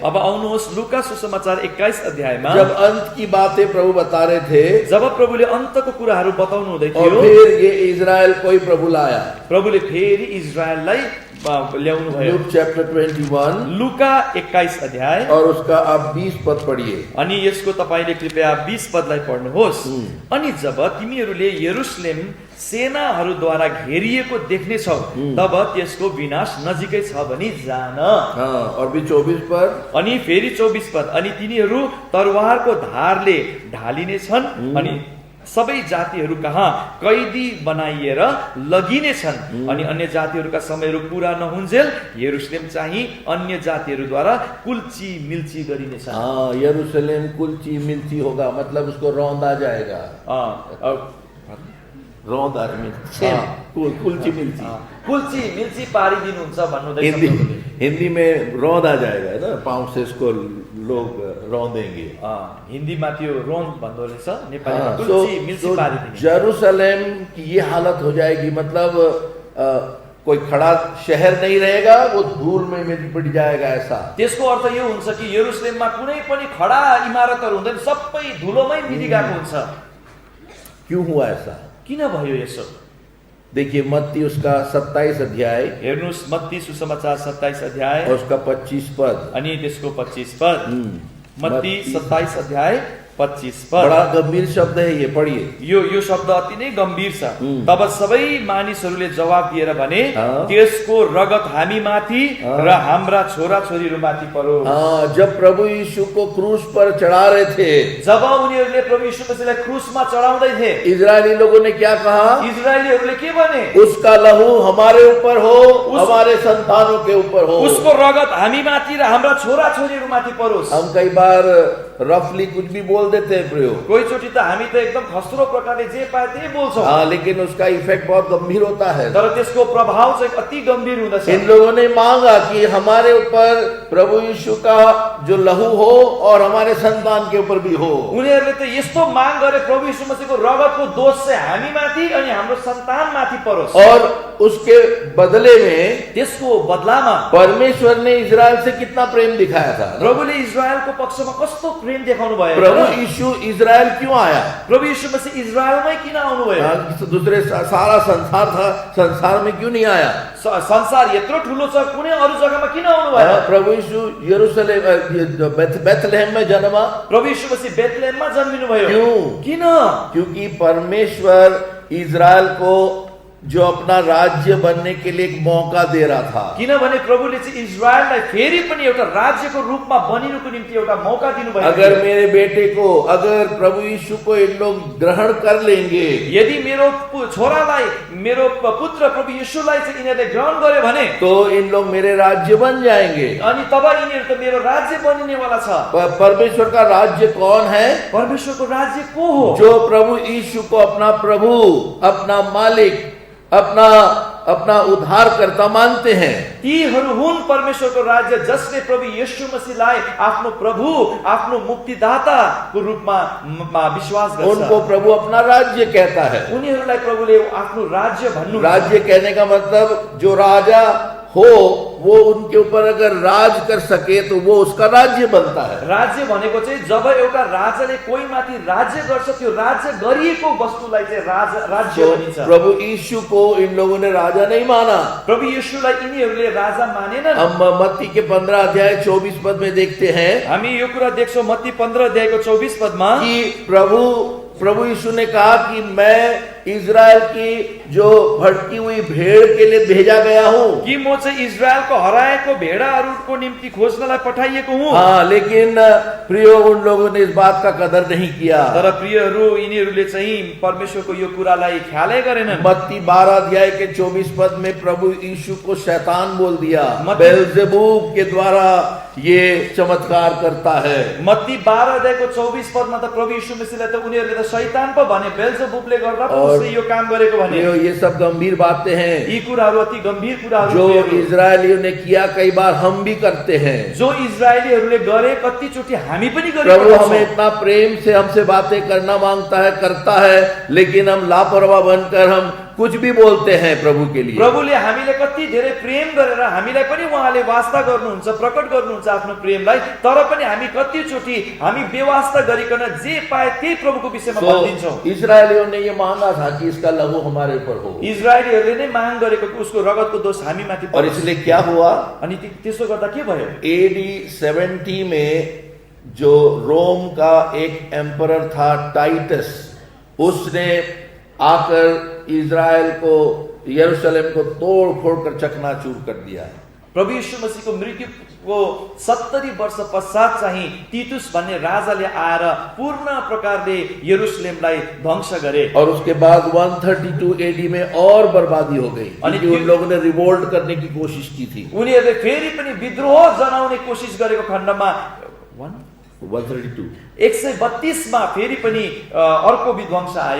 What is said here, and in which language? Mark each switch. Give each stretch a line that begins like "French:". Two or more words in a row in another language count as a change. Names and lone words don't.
Nepali: अब आउनुहोस् लुका सुसमाचार 21 अध्यायमा।
Hindi: जब अंत की बातें प्रभु बता रहे थे,
Nepali: जब प्रभुले अन्तको कुराहरू बताउनु हुँदै
Hindi: और
Nepali: थियो,
Hindi: फिर ये इजराइल कोई प्रभु लाया।
Nepali: प्रभुले फेरि इजरायललाई ल्याउनु भयो।
Hindi: लूक चैप्टर 21
Nepali: लुका 21 अध्याय
Hindi: और उसका आप 20 पद पढ़िए।
Nepali: अनि यसको तपाईले कृपया 20 पदलाई पढ्नुहोस्। अनि जब तिमीहरूले यरुशलेम सेनाहरूद्वारा घेरिएको देख्नेछौ, तब त्यसको विनाश नजिकै छ भनी जान।
Hindi: और भी 24 पद।
Nepali: अनि फेरि 24 पद। अनि तिनीहरू तरवारको धारले ढालिनेछन्, अनि सबै जातिहरू कहाँ कैदी बनाइएर लगिनेछन्, अनि अन्य जातिहरूका समयहरू पूरा नहुन्जेल यरुशलेम चाहिँ अन्य जातिहरूद्वारा कुल्ची मिल्ची गरिनेछ।
Hindi: यरूशलेम
Nepali: कुल्ची मिल्ची
Hindi: होगा, मतलब उसको रौंदा जाएगा।
Nepali: रौंदा कुल्ची मिल्ची, कुल्ची मिल्ची पारिदिनुहुन्छ भन्नुहुँदैछ।
Hindi: हिंदी में रौंदा जाएगा है ना, पाँव से इसको लोग रौंदेंगे।
Nepali: हिन्दीमा त्यो रौंद भन्दो रहेछ, नेपालीमा कुल्ची मिल्ची पारिदिने।
Hindi: जेरूशलेम की ये हालत हो जाएगी, मतलब कोई खड़ा शहर नहीं रहेगा, वो धूल में मिट जाएगा। ऐसा
Nepali: त्यसको अर्थ यो हुन्छ कि यरुशलेममा कुनै पनि खडा इमारतहरू हुँदैन, सबै धुलोमै मिलिरहेको हुन्छ।
Hindi: क्यों हुआ ऐसा?
Nepali: किन भयो यसो?
Hindi: देखिए मत्ती उसका 27 अध्याय,
Nepali: हेर्नुस् मत्ती सुसमाचार 27 अध्याय
Hindi: और उसका 25 पद।
Nepali: अनि त्यसको 25 पद। मत्ती 27 अध्याय 25 पद।
Hindi: बड़ा गंभीर शब्द है ये, पढ़िए।
Nepali: यो शब्द अति नै गम्भीर छ। तब सबै मानिसहरूले जवाब दिएर भने, त्यसको रगत हामी माथि र हाम्रा छोरा छोरीहरू माथि परो।
Hindi: जब प्रभु यीशु को क्रूस पर चढ़ा रहे थे,
Nepali: जब उनीहरूले प्रभु यीशु मसीहलाई क्रूसमा चढाउँदै थिए,
Hindi: इजरायली लोगों ने क्या कहा?
Nepali: इजरायलीहरूले के भने?
Hindi: उसका लहू हमारे ऊपर हो, हमारे संतानों के ऊपर हो।
Nepali: उसको रगत हामी माथि र हाम्रा छोरा छोरीहरू माथि परोस्।
Hindi: हम कई बार रफली कुछ भी बोल देते हैं प्रयोग,
Nepali: कोही चोटि त हामी त एकदम खस्रो प्रकारले जे पाए त्यही बोल्छौँ।
Hindi: लेकिन उसका इफेक्ट बहुत गंभीर होता है।
Nepali: तर त्यसको प्रभाव चाहिँ अति गम्भीर हुँदछ।
Hindi: इन लोगों ने मांगा कि हमारे ऊपर प्रभु यीशु का जो लहू हो और हमारे संतान के ऊपर भी हो।
Nepali: उनीहरूले त यस्तो माग गरे, प्रभु यीशु मसीहको रगतको दोष चाहिँ हामी माथि अनि हाम्रो सन्तान माथि परोस्।
Hindi: और उसके बदले में,
Nepali: त्यसको बदलामा
Hindi: परमेश्वर ने इजराइल से कितना प्रेम दिखाया था।
Nepali: प्रभुले इजरायलको पक्षमा कस्तो प्रेम देखाउनु भयो।
Hindi: प्रभु यीशु इजराइल क्यों आया?
Nepali: प्रभु यीशु मसीह इजरायलमै किन आउनु भयो?
Hindi: दूसरे सारा संसार था, संसार में क्यों नहीं आया?
Nepali: संसार यत्रो ठुलो छ, कुनै अरू जग्गामा किन आउनु भयो?
Hindi: प्रभु यीशु यरूशलेम बेथलेहम में जन्मा।
Nepali: प्रभु यीशु मसीह बेथलेहममा जन्मिनु भयो।
Hindi: क्यों?
Nepali: किन?
Hindi: क्योंकि परमेश्वर इजराइल को जो अपना राज्य बनने के लिए एक मौका दे रहा था।
Nepali: किनभने प्रभुले चाहिँ इजरायललाई फेरि पनि एउटा राज्यको रूपमा बनिनुको निम्ति एउटा मौका दिनुभयो।
Hindi: अगर मेरे बेटे को, अगर प्रभु यीशु को इन लोग ग्रहण कर लेंगे,
Nepali: यदि मेरो छोरालाई मेरो पुत्र प्रभु येशूलाई चाहिँ यिनीहरूले ग्रहण गर्यो भने
Hindi: तो इन लोग मेरे राज्य बन जाएंगे।
Nepali: अनि तब यिनीहरू त मेरो राज्य बनिनेवाला छ।
Hindi: परमेश्वर का राज्य कौन है?
Nepali: परमेश्वरको राज्य को हो?
Hindi: जो प्रभु यीशु को अपना प्रभु, अपना मालिक, अपना उद्धारकर्ता मानते हैं।
Nepali: तीहरू हुन् परमेश्वरको राज्य जसले प्रभु येशू मसीहलाई आफ्नो प्रभु, आफ्नो मुक्तिदाताको रूपमा विश्वास गर्छ।
Hindi: उनको प्रभु अपना राज्य कहता है।
Nepali: उनीहरूलाई प्रभुले आफ्नो राज्य भन्नु।
Hindi: राज्य कहने का मतलब जो राजा हो वो उनके ऊपर अगर राज कर सके तो वो उसका राज्य बनता है।
Nepali: राज्य भनेको चाहिँ जब एउटा राजाले कोही माथि राज्य गर्छ त्यो राज्य गरिएको वस्तुलाई चाहिँ राज्य भनिन्छ।
Hindi: प्रभु यीशु को इन लोगों ने राजा नहीं माना।
Nepali: प्रभु यीशुलाई यिनीहरूले राजा मानेनन्।
Hindi: हम मत्ती के 15 अध्याय 24 पद में देखते हैं,
Nepali: हामी यो कुरा देख्छौं मत्ती 15 अध्यायको 24 पदमा
Hindi: कि प्रभु यीशु ने कहा कि मैं इजराइल की जो भटकी हुई भेड़ के लिए भेजा गया हूँ।
Nepali: कि म चाहिँ इजरायलको हराएको भेडाहरूको निम्ति खोज्नलाई पठाइएको हुँ।
Hindi: हाँ, लेकिन प्रियो उन लोगों ने इस बात का कदर नहीं किया।
Nepali: तर प्रियहरू यिनीहरूले चाहिँ परमेश्वरको यो कुरालाई ख्यालै गरेनन्।
Hindi: मत्ती 12 अध्याय के 24 पद में प्रभु यीशु को शैतान बोल दिया। बेल्जेबूब के द्वारा ये चमत्कार करता है।
Nepali: मत्ती 12 अध्यायको 24 पदमा त प्रभु यीशु मसीहलाई त उनीहरूले त शैतान पो भने, बेल्जेबूबले गर्दा पो उसले यो काम गरेको भने।
Hindi: ये सब गंभीर बातें हैं।
Nepali: यी कुराहरू अति गम्भीर कुराहरू
Hindi: जो इजरायलियों ने किया कई बार हम भी करते हैं।
Nepali: जो इजरायलीहरूले गरे कतिचोटि हामी पनि गरेको प्रभु छौं।
Hindi: हमें इतना प्रेम से हमसे बातें करना मांगता है, करता है, लेकिन हम लापरवाह बनकर हम कुछ भी बोलते हैं प्रभु के लिए।
Nepali: प्रभुले हामीले कति धेरै प्रेम गरेर हामीलाई पनि उहाँले वास्ता गर्नुहुन्छ, प्रकट गर्नुहुन्छ आफ्नो प्रेमलाई, तर पनि हामी कतिचोटि हामी बेवास्ता गरिकन जे पाए त्यही प्रभुको विषयमा भनिदिन्छौं।
Hindi: इजरायलियों ने ये मांगा था कि इसका लहू हमारे ऊपर हो।
Nepali: इजरायलीहरूले नै माग गरेको कि उसको रगतको दोष हामी माथि
Hindi: और इसलिए क्या हुआ?
Nepali: अनि त्यसो गर्दा के भयो?
Hindi: AD 70 में जो रोम का एक एम्परर था टाइटस, उसने आकर इजराइल को, यरूशलेम को तोड़ फोड़ कर चकनाचूर कर दिया।
Nepali: प्रभु यीशु मसीहको मृत्युको 70 वर्ष पश्चात चाहिँ तीतुस भन्ने राजाले आएर पूर्ण प्रकारले यरूशलेमलाई ध्वंस गरे।
Hindi: और उसके बाद 132 AD में और बर्बादी हो गई, क्योंकि उन लोगों ने रिवोल्ट करने की कोशिश की थी।
Nepali: उनीहरूले फेरि पनि विद्रोह जनाउने कोशिश गरेको खण्डमा 132 मा फेरि पनि अर्को विध्वंस आयो।